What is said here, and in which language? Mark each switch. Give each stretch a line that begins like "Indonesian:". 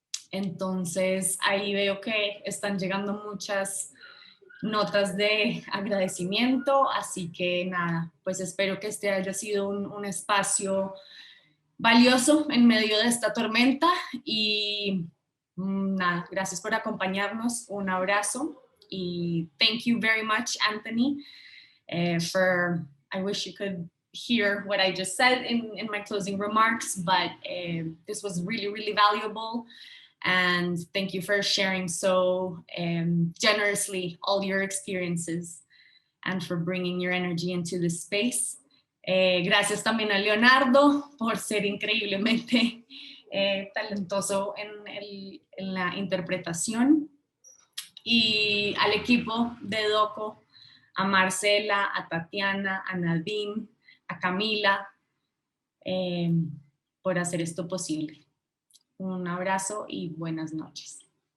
Spanish: Entonces ahí veo que están llegando muchas notas de agradecimiento, así que nada, pues espero que este haya sido un espacio valioso en medio de esta tormenta y nada, gracias por acompañarnos, un abrazo y
English: thank you very much, Anthony, I wish you could hear what I just said in my closing remarks, but this was really, really valuable. And thank you for sharing so generously all your experiences and for bringing your energy into this space.
Spanish: Gracias también a Leonardo por ser increíblemente talentoso en la interpretación, y al equipo de Doco, a Marcela, a Tatiana, a Nadine, a Camila, por hacer esto posible. Un abrazo y buenas noches.